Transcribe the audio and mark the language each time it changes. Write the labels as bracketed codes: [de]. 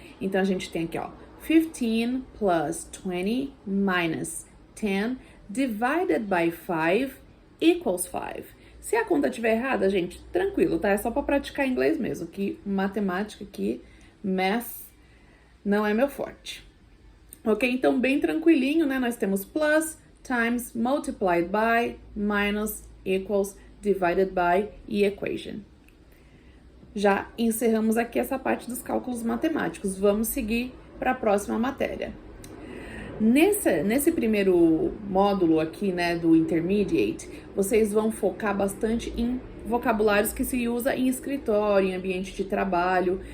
[pt] Então, a gente tem aqui, ó, [en] 15 plus 20 minus 10 divided by 5 equals 5. [pt] Se a conta estiver errada, gente, tranquilo, tá? É só para praticar inglês mesmo, que matemática aqui, math, não é meu forte. Ok? Então, bem tranquilinho, né? Nós temos plus, times, multiplied by, minus, equals, divided by e equation. Já encerramos aqui essa parte dos cálculos matemáticos. Vamos seguir para a próxima matéria. Nesse primeiro módulo aqui, né, do Intermediate, vocês vão focar bastante em vocabulários que se usa em escritório, em ambiente de trabalho.